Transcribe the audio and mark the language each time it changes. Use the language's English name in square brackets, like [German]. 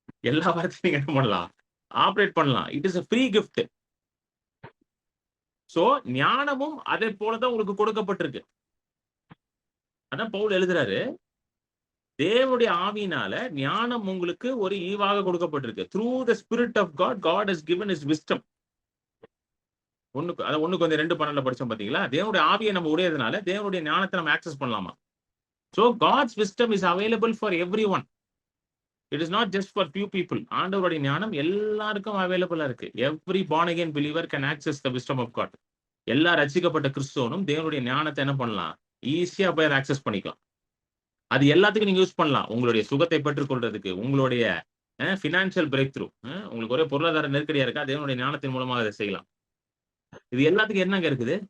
[Tamil] எல்லா வரத்திலயும் நீங்க என்ன பண்ணலாம்? ஆப்பரேட் பண்ணலாம். [English] It is a free gift. [Tamil] So ஞானமும் அதே போல தான் உங்களுக்கு கொடுக்கப்பட்டிருக்கு. அதான் பவுல் எழுதுறாரு. தேவனுடைய ஆவியினால ஞானம் உங்களுக்கு ஒரு ஈவாக கொடுக்கப்பட்டிருக்கு. [English] Through the spirit of God, God has given his wisdom. [Tamil] 1 கொஞ்சம் 2:12 படிச்சோம் பாத்தீங்களா? தேவனுடைய ஆவியை நம்ம உடையதுனால தேவனுடைய ஞானத்தை நம்ம ஆக்சஸ் பண்ணலாமா? [English] So God's wisdom is available for everyone. It is not just for few people. [Tamil] ஆண்டவருடைய ஞானம் எல்லாருக்கும் அவைலபிளா இருக்கு. [English] Every born again believer can access the wisdom of God. [Tamil] எல்லா ரட்சிக்கப்பட்ட கிறிஸ்தவனும் தேவனுடைய ஞானத்தை என்ன பண்ணலாம்? ஈஸியா போய் அதை ஆக்சஸ் பண்ணிக்கலாம். அது எல்லாத்துக்கும் நீங்க யூஸ் பண்ணலாம். உங்களுடைய சுகத்தை பெற்றுக் கொள்றதுக்கு, உங்களுடைய பினான்சியல் பிரேக் த்ரூ, உங்களுக்கு ஒரே பொருளாதார நெருக்கடியா இருக்கா? தேவனுடைய ஞானத்தின் மூலமா அதை செய்யலாம். இது எல்லாத்துக்கும் என்னங்க இருக்குது?